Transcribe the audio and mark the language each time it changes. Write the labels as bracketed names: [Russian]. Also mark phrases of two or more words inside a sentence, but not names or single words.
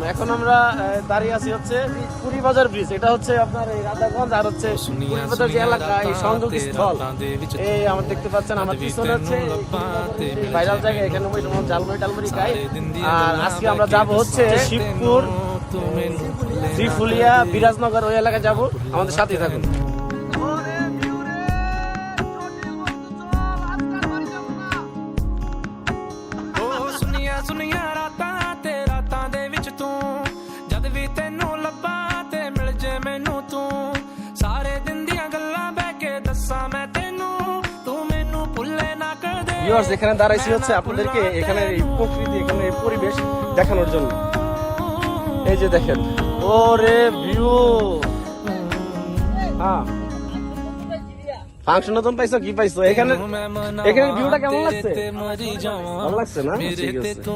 [Bangla] এখন আমরা দাঁড়িয়ে আছি হচ্ছে পুরী বাজার ব্রিজ। এটা হচ্ছে আপনার এই রাধাগঞ্জ আর হচ্ছে পুরী বাজার যে এলাকা, এই সংযোগ স্থল। এই আমরা দেখতে পাচ্ছেন আমার পিছনে হচ্ছে ভাইরাল জায়গা, এখানে ঝালমুড়ি টালমুড়ি খাই। আর আজকে আমরা যাব হচ্ছে শিবপুর, শ্রীফুলিয়া, বিরাজনগর ওই এলাকায় যাব। আমাদের সাথেই থাকুন। [Punjabi] ਸੁਨੀਆਂ ਰਾਤਾਂ ਤੇ ਰਾਤਾਂ ਦੇ ਵਿੱਚ ਤੂੰ ਜਦ ਵੀ ਤੈਨੂੰ ਲੱਭਾਂ ਤੇ ਮਿਲ ਜੇ ਮੈਨੂੰ ਤੂੰ ਸਾਰੇ ਦਿਨ ਦੀਆਂ ਗੱਲਾਂ ਬਹਿ ਕੇ ਦੱਸਾਂ ਮੈਂ ਤੈਨੂੰ ਤੂੰ ਮੈਨੂੰ ਭੁੱਲੇ ਨਾ ਕਰ ਦੇ। [Bangla] ভিউয়ার্স এখানে দাঁড়াইছি হচ্ছে আপনাদেরকে এখানে এই প্রকৃতি, এখানে এই পরিবেশ দেখানোর জন্য। এই যে দেখেন, ওরে ভিউ। হ্যাঁ, ফাংশন নতুন পাইছো, কি পাইছো? এখানে এখানে ভিউটা কেমন লাগছে? ভালো লাগছে না? ঠিক আছে।